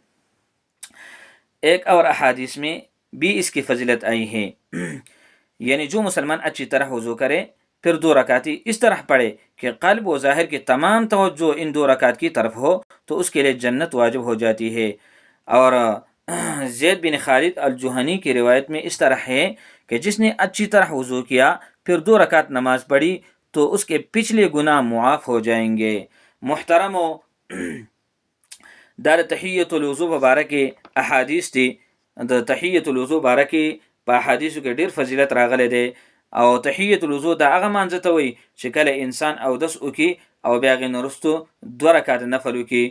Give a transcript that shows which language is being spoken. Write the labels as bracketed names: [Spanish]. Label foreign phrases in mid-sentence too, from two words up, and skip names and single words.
[Hindi] एक और अहादीस में भी इसकी फजीलत आई है, यानी जो मुसलमान अच्छी तरह वज़ू करे फिर 2 रकाती इस तरह पढ़े कि क़ल्ब व ज़ाहिर की तमाम तवज्जो इन 2 रकात की तरफ हो, तो उसके लिए जन्नत वाजिब हो जाती है। और ज़ैद बिन खालिद अल जुहनी की रिवायत में इस तरह है कि जिसने अच्छी तरह वज़ू किया फिर 2 रकात नमाज पढ़ी तो उसके पिछले गुनाह मुआफ़ हो जाएंगे। मुहतरमो, [Pashto] دا د [Arabic] تحیت الوضو [Pashto] په باره کې احادیث دي. د [Arabic] تحیت الوضو [Pashto] باره کې په احادیثو کې ډیر فضیلت راغلی دی. او [Arabic] تحیت الوضو [Pashto] دا هغه مانځه ته وایي چې کله انسان اودس وکړي او بیا هغې نه وروستو 2 رکعته نفل وکړي.